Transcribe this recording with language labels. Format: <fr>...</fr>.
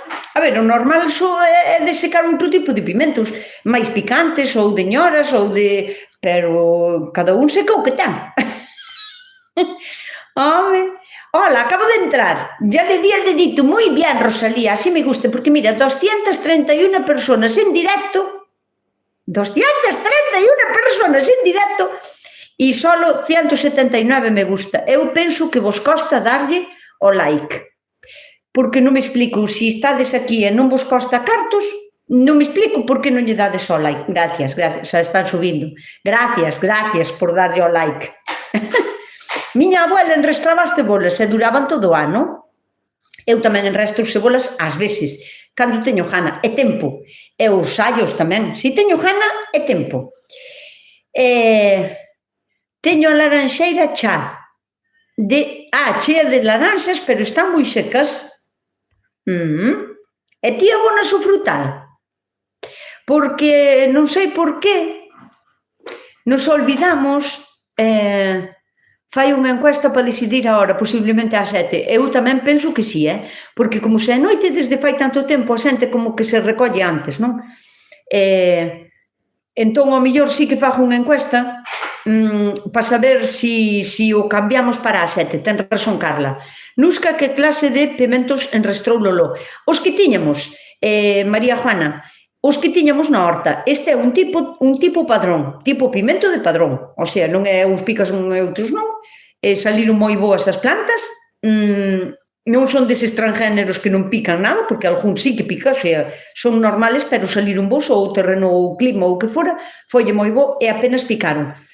<gl>A ver, o normal é de secar outro tipo de pimentos, máis picantes, ou de ñoras, ou de... pero cada un seca o que ten.</gl> <es>Home, hola, acabo de entrar, ya le di el dedito, moi bien, Rosalía, así me gusta, porque mira, 231 personas en directo, 231 personas en directo, e solo 179 me gusta.</es> <gl>Eu penso que vos costa darlle o like, porque non me explico, se estades aquí e non vos costa cartos, non me explico por que non lle dades o like. Gracias, xa están subindo. Gracias por darlle o like. Miña abuela enrestraba as cebolas e duraban todo o ano. Eu tamén enrestro cebolas ás veces, cando teño gana, e tempo. E os allos tamén, se teño gana, e tempo. Teño a laranxeira chea de laranxas, pero están moi secas. E ti abonas o frutal? Porque non sei por qué nos olvidamos fai unha encuesta para decidir a hora, posiblemente ás 7. Eu tamén penso que sí, porque como se é noite desde fai tanto tempo, a xente como que se recolle antes, non? Entón, ao mellor sí que fago unha encuesta para saber si o cambiamos para as 7. Ten razón, Carla. Nusca, que clase de pimentos enrestrou Lolo? Os que tiñamos, María Juana, os que tiñamos na horta. Este é un tipo padrón, tipo pimento de padrón. O sea, non é uns picas un e outros non. Saliron moi boas as plantas. Non son deses transgéneros que non pican nada, porque algún sí que pica, o sea, son normales, pero saliron bons, ou o terreno, ou o clima, ou o que fora, folle moi bo e apenas picaron.</gl>